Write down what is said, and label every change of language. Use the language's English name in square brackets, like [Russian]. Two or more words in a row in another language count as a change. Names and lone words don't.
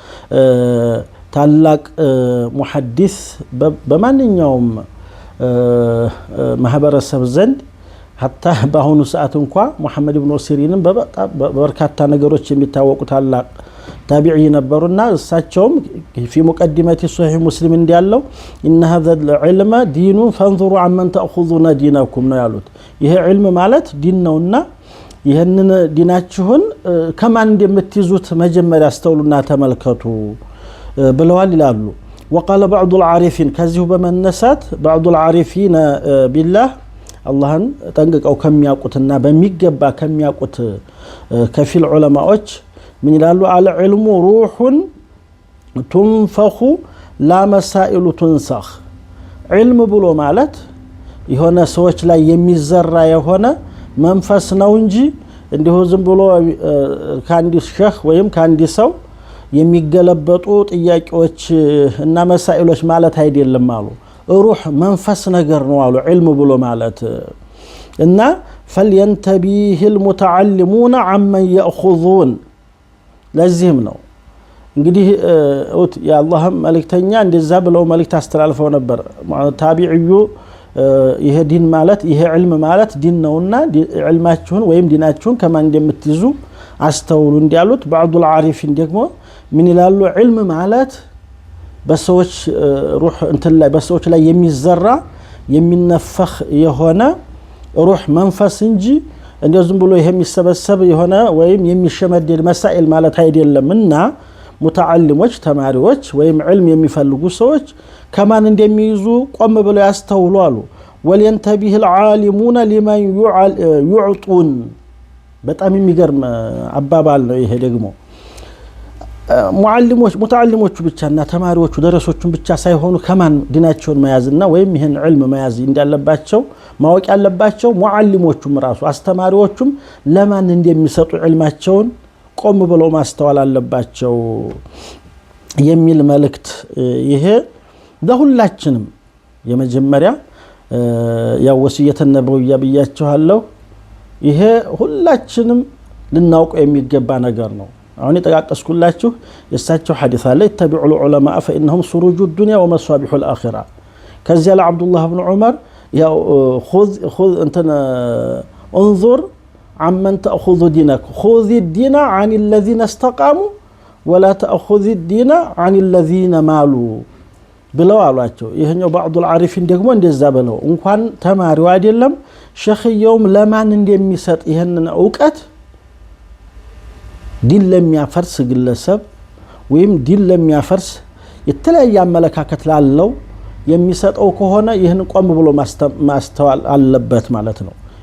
[Amharic] ታላቅ ሙሐዲስ በማንኛውም ማህበረሰብ ዘንድ حتى በአሁኑ ሰዓት እንኳን ሙሐመድ ኢብኑ ሲሪንን በበርካታ ነገሮች የሚታወቁ ታላቅ ታቢዒ ነበሩና እሳቸውም [Arabic] في مقدمه صحيح مسلم [Amharic] እንዲያለው [Arabic] ان هذا العلم دين فانظروا عمن تاخذون دينكم [Amharic] ነው ያሉት ይሄ ዒልም ማለት ዲን ነውና ይሄንን ዲናችሁን ከማን እንደምትይዙት መጀመሪያ አስተውሉና ተመልከቱ ብለዋል ይላሉ [Arabic] وقال بعض العارفين [Amharic] ከዚሁ በመነሳት [Arabic] بعض العارفين بالله [Amharic] አላህን ጠንቅቀው ከሚያውቁትና በሚገባ ከሚያውቁት ከፊል ዑለማዎች ምን ይላሉ [Arabic] العلم روح تنفخ لا مسائل تنسخ [Amharic] علم ብሎ ማለት የሆነ ሰዎች ላይ የሚዘራ የሆነ መንፈስ ነው እንጂ እንዲሁ ዝም ብሎ ካንዲ ሸህ ወይም ካንዲ ሰው የሚገለበጡ ጥያቄዎች እና መሳኢሎች ማለት አይደለም አሉ ሩህ መንፈስ ነገር ነው አሉ ዒልም ብሎ ማለት እና فلينتبه [Arabic] المتعلمون عمن ياخذون [Amharic] ለዚህም ነው እንግዲህ የአላህ መልእክተኛ እንደዛ ብለው መልእክት አስተላልፈው ነበር ታቢዒዩ ይሄ ዲን ማለት ይሄ ዒልም ማለት ዲን ነውና ዒልማችሁን ወይም ዲናችሁን ከማን እንደምትይዙ አስተውሉ እንዲያሉት [Arabic] بعض العارفين [Amharic] ደግሞ ምን ይላሉ ዒልም ማለት በሰዎች ሩህ እንትን ላይ በሰዎች ላይ የሚዘራ የሚነፈኽ የሆነ ሩህ መንፈስ እንጂ እንደው ዝም ብሎ የሚሰበሰብ የሆነ ወይም የሚሸመደድ መሳኢል ማለት አይደለምና ሙተዓሊሞች ተማሪዎች ወይም ዒልም የሚፈልጉ ሰዎች ከማን እንደሚይዙ ቆም ብለው ያስተውሉ አሉ [Arabic] وليتنبه العالمون لمن يعطون [Amharic] በጣም የሚገርም አባባል ነው ይሄ ደግሞ ሙተዓሊሞቹ ብቻና ተማሪዎቹ ደረሶቹን ብቻ ሳይሆኑ ከማን ዲናቸውን መያዝና ወይም ይሄን ዒልም መያዝ እንዳለባቸው ማወቅ ያለባቸው ሙዓሊሞቹም ራሱ አስተማሪዎቹም ለማን እንደሚሰጡ ዒልማቸውን ቆም ብለው ማስተዋል አለባቸው የሚል መልእክት ይሄ ለሁላችንም የመጀመሪያ ያው [Arabic] وصية نبوية [Amharic] ብያችኋለሁ ይሄ ሁላችንም ልናውቀው የሚገባ ነገር ነው አሁን የተቃቀስኩላችሁ የሳቸው ሐዲስ አለ ተቢዑ [Arabic] العلماء فانهم سروج الدنيا ومصابيح الاخره [Amharic] ከዚያ ለአብዱላህ ኢብኑ ዑመር ያው [Arabic] خذ انتن انظر عمن تاخذ دينك خذ الدين عن الذين استقاموا ولا تاخذ الدين عن الذين مالوا [Amharic] ብለው አሏቸው ይሄኛው [Arabic] بعض العارفين [Amharic] ደግሞ እንደዛ ብለው እንኳን ተማሪው አይደለም ሸኽየውም ለማን እንደሚሰጥ ይሄንን ዕውቀት ዲን ለሚያፈርስ ግለሰብ ወይም ዲን ለሚያፈርስ የተለያየ አመለካከት ላለው የሚሰጠው ከሆነ ይሄን ቆም ብሎ ማስተዋል አለበት ማለት ነው